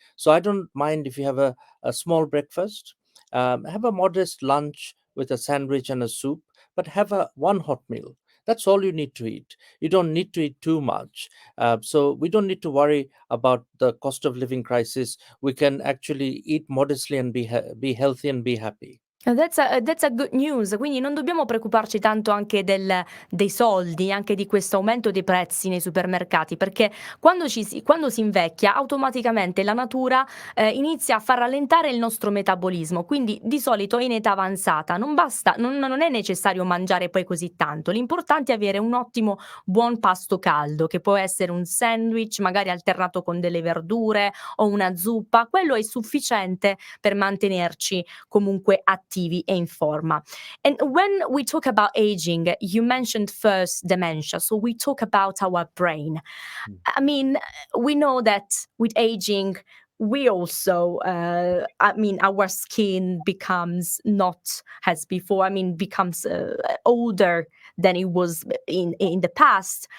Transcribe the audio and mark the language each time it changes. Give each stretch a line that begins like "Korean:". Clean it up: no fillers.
English: So I don't mind if you have a small breakfast, have a modest lunch with a sandwich and a soup, but have a one hot meal. That's all you need to eat. You don't need to eat too much. So we don't need to worry about the cost of living crisis. We can actually eat modestly and be healthy and be happy. That's a good news.
Italian: Quindi non dobbiamo preoccuparci tanto anche dei soldi, anche di questo aumento dei prezzi nei supermercati, perché quando si invecchia automaticamente la natura, inizia a far rallentare il nostro metabolismo, quindi di solito in età avanzata non è necessario mangiare poi così tanto. L'importante è avere un ottimo buon pasto caldo, che può essere un sandwich, magari alternato con delle verdure o una zuppa. Quello è sufficiente per mantenerci comunque attivi e in forma.
English: And when we talk about aging, you mentioned first dementia, so we talk about our brain. Mm. I mean, we know that with aging, we also, our skin becomes not as before. I mean, becomes older than it was in the past.